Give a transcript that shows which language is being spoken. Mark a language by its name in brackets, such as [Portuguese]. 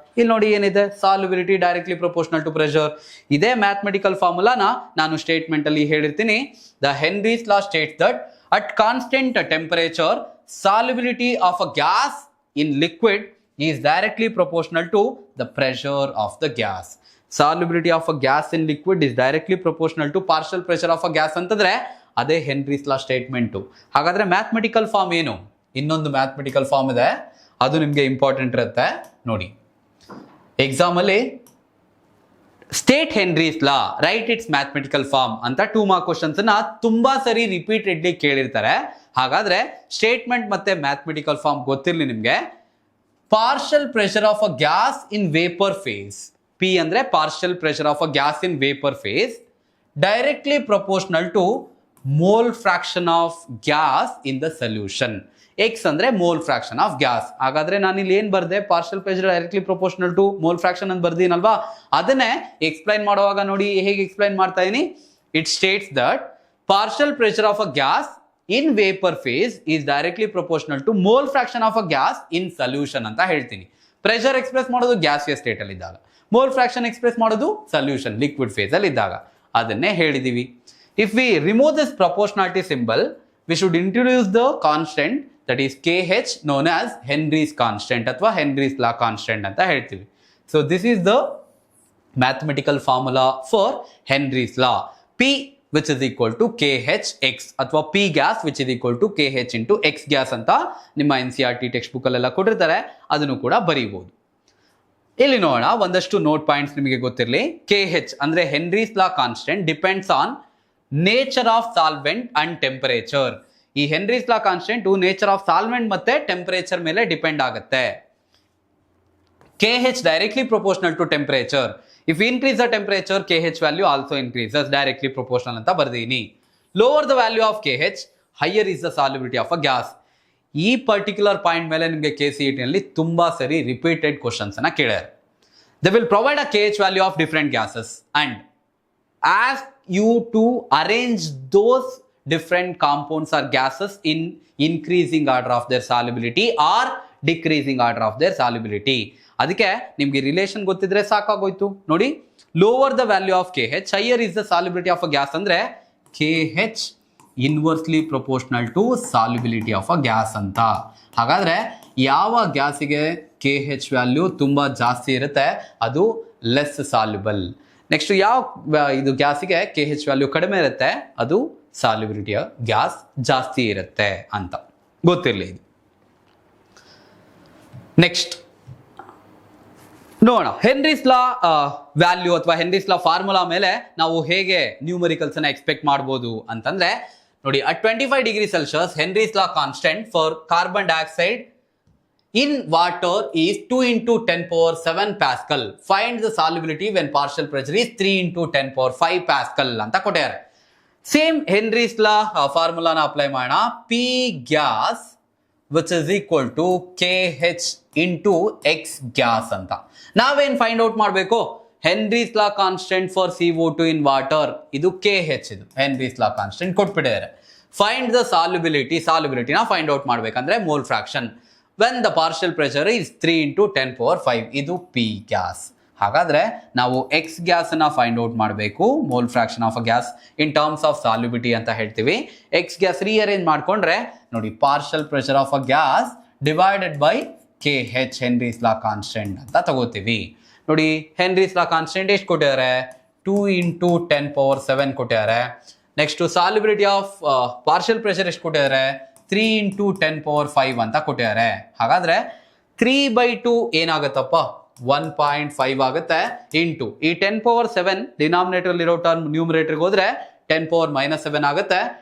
[Kannada] ಇಲ್ಲಿ ನೋಡಿ ಏನಿದೆ, [English] Solubility directly proportional to pressure. [Kannada] ಇದೇ ಮ್ಯಾಥಮೆಟಿಕಲ್ ಫಾರ್ಮುಲಾನ ನಾನು ಸ್ಟೇಟ್ಮೆಂಟ್ ಅಲ್ಲಿ ಹೇಳಿರ್ತೀನಿ. [English] The Henry's law states that at constant temperature solubility of a gas in liquid is directly proportional to the pressure of the gas. Solubility of a gas in liquid is directly proportional to partial pressure of a gas [Kannada] ಅಂತಂದ್ರೆ ಅದೇ [English] Henry's law statement. [Kannada] ಹಾಗಾದ್ರೆ mathematical form ಏನು? ಇನ್ನೊಂದು mathematical form ಇದೆ, ಅದು ನಿಮ್ಗೆ important ಇರುತ್ತೆ ನೋಡಿ. ಎಕ್ಸಾಮ್ ಅಲ್ಲಿ [English] state Henry's law, write its mathematical form [Kannada] ಅಂತ 2 ಮಾರ್ಕ್ ಕ್ವಶನ್ಸ್ ಅನ್ನ ತುಂಬಾ ಸರಿ ರಿಪೀಟೆಡ್ಲಿ ಕೇಳಿರ್ತಾರೆ. ಹಾಗಾದ್ರೆ ಸ್ಟೇಟ್ಮೆಂಟ್ ಮತ್ತೆ ಮ್ಯಾಥಮೆಟಿಕಲ್ ಫಾರ್ಮ್ ಗೊತ್ತಿರ್ಲಿ ನಿಮ್ಗೆ. [English] Partial pressure of a gas in vapour phase, P ಅಂದ್ರೆ partial pressure of a gas in vapour phase directly proportional to mole fraction of gas in the solution. [Kannada] X ಅಂದ್ರೆ [English] Mole fraction of gas. [Kannada] ಹಾಗಾದ್ರೆ ನಾನು ಇಲ್ಲಿ ಏನ್ ಬರ್ದೆ, [English] partial pressure directly proportional to mole fraction [Kannada] ಅಂತ ಬರ್ದೀನಲ್ವಾ. ಅದನ್ನೇ explain ಮಾಡುವಾಗ ನೋಡಿ ಹೇಗೆ ಎಕ್ಸ್ಪ್ಲೈನ್ ಮಾಡ್ತಾ ಇದೀನಿ. [English] it states that partial pressure of a gas in vapor phase is directly proportional to mole fraction of a gas in solution [Kannada] ಅಂತ ಹೇಳ್ತೀನಿ. Pressure express ಮಾಡೋದು ಗ್ಯಾಸಿಯಸ್ ಸ್ಟೇಟ್ ಅಲ್ಲಿ ಇದ್ದಾಗ, ಮೋಲ್ ಫ್ರಾಕ್ಷನ್ ಎಕ್ಸ್ಪ್ರೆಸ್ ಮಾಡೋದು ಸೊಲ್ಯೂಷನ್ ಲಿಕ್ವಿಡ್ ಫೇಸ್ ಅಲ್ಲಿ ಇದ್ದಾಗ. ಅದನ್ನೇ ಹೇಳಿದೀವಿ. [English] if we remove this proportionality symbol we should introduce the constant that is KH known as Henry's constant ಅಥವಾ Henry's law constant [Kannada] ಅಂತ ಹೇಳ್ತೀವಿ. [English] So this is the mathematical formula for Henry's law. P which is equal to KHX ಅಥವಾ P gas which is equal to KH into X gas [Kannada] ಅಂತ ನಿಮ್ಮ NCERT text book ಅಲ್ಲೆಲ್ಲ ಕೊಟ್ಟಿರ್ತಾರೆ, ಅದನ್ನು ಕೂಡ ಬರೀಬಹುದು. ಇಲ್ಲಿ ನೋಡೋಣ ಒಂದಷ್ಟು ನೋಟ್ ಪಾಯಿಂಟ್ಸ್ ನಿಮಗೆ ಗೊತ್ತಿರಲಿ. KH ಅಂದ್ರೆ Henry's law constant [English] Depends on nature of solvent and temperature. [Kannada] ಈ Henry's law constant nature of solvent ಮತ್ತೆ ಟೆಂಪರೇಚರ್ ಮೇಲೆ ಡಿಪೆಂಡ್ ಆಗುತ್ತೆ. [English] KH directly proportional to temperature. If we increase the temperature, KH value also increases directly proportional [Kannada] ಅಂತ ಬರ್ದೀನಿ. [English] Lower the value of KH, higher is the solubility of a gas. [Kannada] ಈ particular point ಮೇಲೆ ನಿಮಗೆ KCET ನಲ್ಲಿ ತುಂಬಾ ಸರಿ repeated questions ಅನ್ನ ಕೇಳಿದ್ದಾರೆ. [English] They will provide a KH value of different gases and ask you to arrange those different compounds or gases in increasing order of their solubility or decreasing order of their solubility. [Kannada] ಅದಕ್ಕೆ ನಿಮ್ಗೆ relation ಗೊತ್ತಿದ್ರೆ ಸಾಕಾಗೋಯ್ತು. ನೋಡಿ, [English] lower the value of KH, higher is the solubility of a gas [Kannada] ಅಂದ್ರೆ [English] KH inversely proportional to solubility of a gas [Kannada] ಅಂತ. ಹಾಗಾದ್ರೆ ಯಾವ ಗ್ಯಾಸಿಗೆ KH value ತುಂಬಾ ಜಾಸ್ತಿ ಇರುತ್ತೆ ಅದು ಲೆಸ್ ಸಾಲ್ಯುಬಲ್. ನೆಕ್ಸ್ಟ್ ಯಾವ ಇದು ಗ್ಯಾಸಿಗೆ KH ವ್ಯಾಲ್ಯೂ ಕಡಿಮೆ ಇರುತ್ತೆ ಅದು ಸಾಲ್ಯುಬಿಲಿಟಿಯ ಗ್ಯಾಸ್ ಜಾಸ್ತಿ ಇರುತ್ತೆ ಅಂತ ಗೊತ್ತಿರಲಿ. ನೆಕ್ಸ್ಟ್ ನೋಡೋಣ, [English] Henry's law value ಅಥವಾ Henry's law formula ಮೇಲೆ ನಾವು ಹೇಗೆ ನ್ಯೂಮರಿಕಲ್ಸ್ ಅನ್ನ ಎಕ್ಸ್ಪೆಕ್ಟ್ ಮಾಡಬಹುದು ಅಂತಂದ್ರೆ, ನೋಡಿ, at 25 degrees Celsius Henry's law constant for carbon dioxide in water is 2 into 10 power 7 Pascal. Find the solubility when partial pressure is 3 into 10 power 5 Pascal [Kannada] ಅಂತ ಕೊಟ್ಟಿದ್ದಾರೆ. ಸೇಮ್ ಹೆನ್ರೀಸ್ ಲಾ ಫಾರ್ಮುಲಾನ apply ಮಾಡೋಣ. [English] P gas which is equal to KH into X gas [Kannada] ಅಂತ. ನಾವೇನ್ find out ಮಾಡಬೇಕು? Henry's law constant for CO2 in water, ಇದು KH, ಇದು Henry's law constant ಕೊಟ್ಬಿಟ್ಟಿದ್ದಾರೆ. Find the ಸಾಲ್ಯುಬಿಲಿಟಿನ find out ಮಾಡ್ಬೇಕಂದ್ರೆ [English] mole fraction when the partial pressure is 3 into 10 power 5, [Kannada] ಇದು P gas. ಹಾಗಾದ್ರೆ ನಾವು X gas ಅನ್ನ ಫೈಂಡ್ ಔಟ್ ಮಾಡಬೇಕು. [English] mole fraction of a gas in terms of solubility [Kannada] ಅಂತ ಹೇಳ್ತೀವಿ. X gas rearrange ಮಾಡ್ಕೊಂಡ್ರೆ ನೋಡಿ, [English] partial pressure of a gas divided by KH [Kannada] Henry's law constant ಅಂತ ತಗೋತೀವಿ. ನೋಡಿ, ಹೆನ್ರೀಸ್ ಲಾ ಕಾನ್ಸ್ಟೆಂಟ್ ಎಷ್ಟು ಕೊಟ್ಟಿದ್ದಾರೆ? 2 into 10 power 7 ಕೊಟ್ಟಿದ್ದಾರೆ. Next solubility of partial pressure ಎಷ್ಟು ಕೊಟ್ಟಿದ್ದಾರೆ? 3 into 10 power 5 ಅಂತ ಕೊಟ್ಟಿದ್ದಾರೆ. ಹಾಗಾದ್ರೆ 3/2 ಏನಾಗತ್ತಪ್ಪ? 1.5 ಆಗುತ್ತೆ. ಇಂಟು ಈ 10 power 7 ಡಿನಾಮಿನೇಟರ್ ಇರೋ ಟರ್ಮ್ ನ್ಯೂಮರೇಟರ್ಗೆ ಹೋದ್ರೆ 10 power -7 ಆಗುತ್ತೆ.